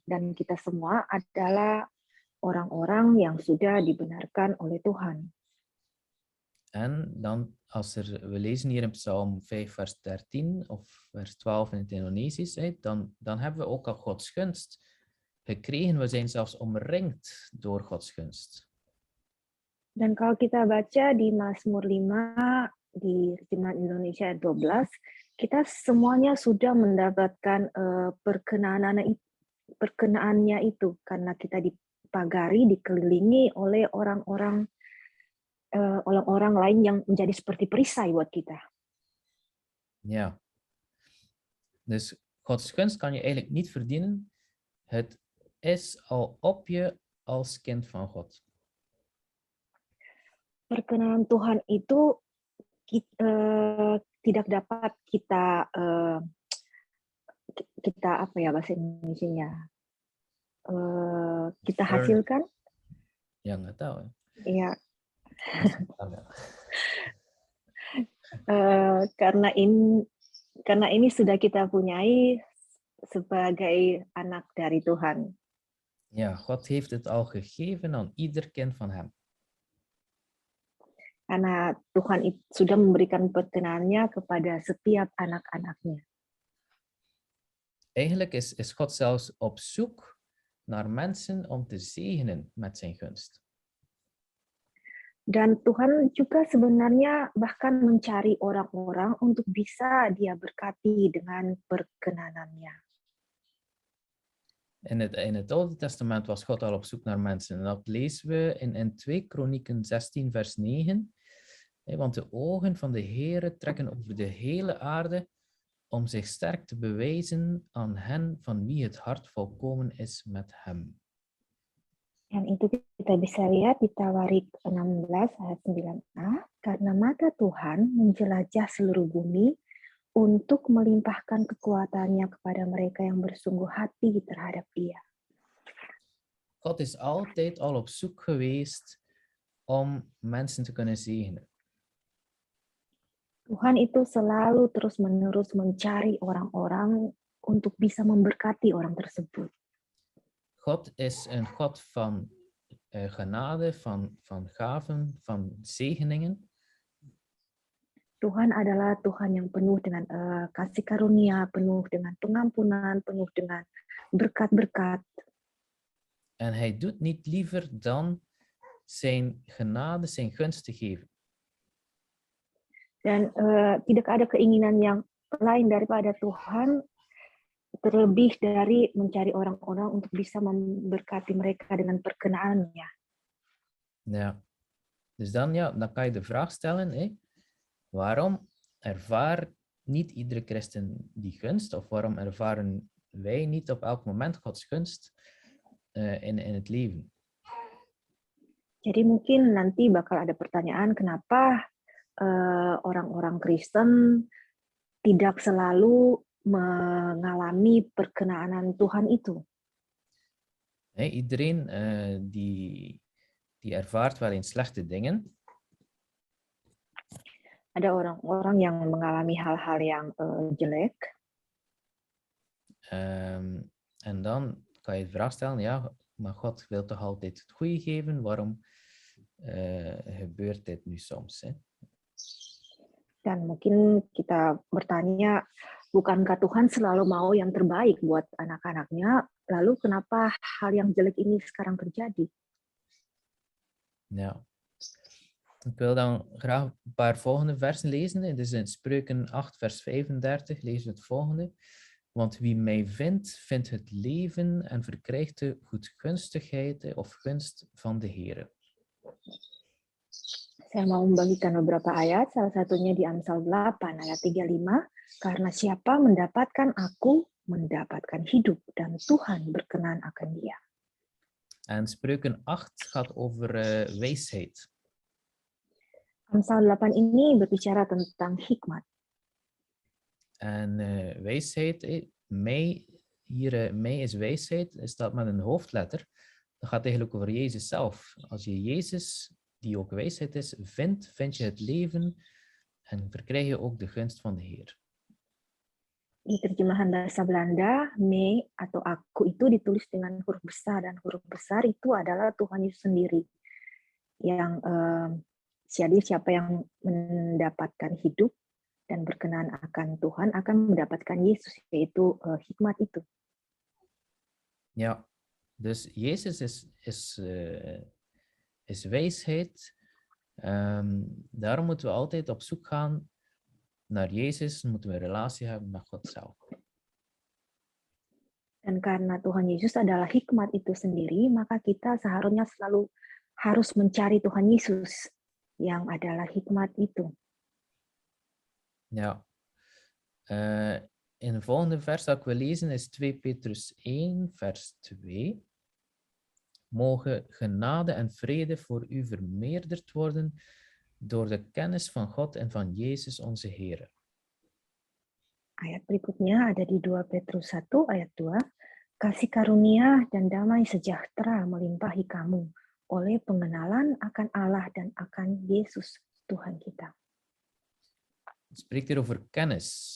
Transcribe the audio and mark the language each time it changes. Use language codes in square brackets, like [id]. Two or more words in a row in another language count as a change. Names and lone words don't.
[id] Dan kita semua adalah orang-orang yang sudah dibenarkan oleh Tuhan. [nl] En dan, we lezen hier in Psalm 5, vers 13 of vers 12 in het Indonesisch, dan hebben we ook al Gods gunst gekregen. We zijn zelfs omringd door Gods gunst. [id] Dan kalau kita baca di Mazmur 5 di Terjemahan Indonesia ayat 12, kita semuanya sudah mendapatkan perkenaannya itu karena kita dipagari, dikelilingi oleh orang-orang lain yang menjadi seperti perisai buat kita. [nl] Ja. Dus Gods gunst kan je eigenlijk niet verdienen. Het is al op je als kind van God. [id] Perkenanan Tuhan itu tidak dapat kita apa ya bahasa Indonesianya kita hasilkan. Ya nggak tahu. Ya. Karena ini sudah kita punyai sebagai anak dari Tuhan. [nl] Ja, God heeft het al gegeven aan ieder kind van hem. [id] Karena Tuhan sudah memberikan perkenanannya kepada setiap anak-anaknya. [nl] Eigenlijk is God zelfs op zoek naar mensen om te zegenen met zijn gunst. [id] Dan Tuhan juga sebenarnya bahkan mencari orang-orang untuk bisa Dia berkati dengan perkenanannya. [nl] In het Oude Testament was God al op zoek naar mensen. En dat lezen we in 2 Kronieken 16, vers 9. Want de ogen van de Heere trekken over de hele aarde om zich sterk te bewijzen aan hen van wie het hart volkomen is met hem. [id] Yang itu kita bisa lihat di Tawarik 16 ayat 9a, karena mata Tuhan menjelajah seluruh bumi untuk melimpahkan kekuatannya kepada mereka yang bersungguh hati terhadap Dia. [nl] God is altijd al op zoek geweest om mensen te kunnen zegenen. [id] Tuhan itu selalu terus-menerus mencari orang-orang untuk bisa memberkati orang tersebut. [nl] God is een God van genade, van gaven, van zegeningen. [id] Tuhan adalah Tuhan yang penuh dengan kasih karunia, penuh dengan pengampunan, penuh dengan berkat-berkat. [nl] En hij doet niet liever dan zijn genade, zijn gunst te geven. [id] Dan tidak ada keinginan yang lain daripada Tuhan terlebih dari mencari orang-orang untuk bisa memberkati mereka dengan perkenaannya. [nl] Ja. Dus dan kan je de vraag stellen, waarom ervaart niet iedere christen die gunst? Of waarom ervaren wij niet op elk moment Gods gunst in het leven? [id] Jadi mungkin nanti bakal ada pertanyaan, kenapa orang-orang Kristen tidak selalu mengalami perkenaan Tuhan itu. [nl] Iedereen die ervaart wel eens slechte dingen. [id] Ada orang-orang yang mengalami hal-hal yang jelek. [nl] En dan kan je de vraag stellen, ja, maar God wil toch altijd het goede geven, waarom gebeurt dit nu soms? [id] Dan mungkin kita bertanya, bukankah Tuhan selalu mau yang terbaik buat anak-anaknya? lalu kenapa hal yang jelek ini sekarang terjadi? [nl] Ja. Ik wil dan graag een paar volgende versen lezen. Dus in Spreuken 8, vers 35 lezen we het volgende. Want wie mij vindt, vindt het leven en verkrijgt de goedgunstigheid of gunst van de Heere. [id] Saya mau membagikan beberapa ayat, salah satunya di Amsal 8 ayat 35. Karena siapa mendapatkan aku, mendapatkan hidup, dan Tuhan berkenan akan dia. [nl] En Spreuken 8 gaat over wijsheid. [id] Amsal 8 ini berbicara tentang hikmat. [nl] En wijsheid, mij is wijsheid, staat met een hoofdletter. Dat gaat eigenlijk over Jezus zelf. Als je Jezus, die ook wijsheid is, vindt, vind je het leven en verkrijg je ook de gunst van de Heer. [id] Di terjemahan bahasa Belanda, me atau aku itu ditulis dengan huruf besar, dan huruf besar itu adalah Tuhan Yesus sendiri. Yang jadi siapa yang mendapatkan hidup dan berkenan akan Tuhan akan mendapatkan Yesus, yaitu hikmat itu. [nl] Ja, dus Jezus is wijsheid. Daarom moeten we altijd op zoek gaan naar Jezus, moeten we een relatie hebben met God zelf. [id] Dan karena Tuhan Yesus adalah hikmat itu sendiri, maka kita seharusnya selalu harus mencari Tuhan Yesus yang adalah hikmat itu. [nl] Ja. In de volgende vers dat ik wil lezen is 2 Petrus 1, vers 2. Mogen genade en vrede voor u vermeerderd worden door de kennis van God en van Jezus onze Heer. [id] Ayat berikutnya ada di 2 Petrus 1 ayat 2. Kasih karunia dan damai sejahtera melimpahi kamu oleh pengenalan akan Allah dan akan Yesus Tuhan kita. [nl] Het spreekt hier over kennis.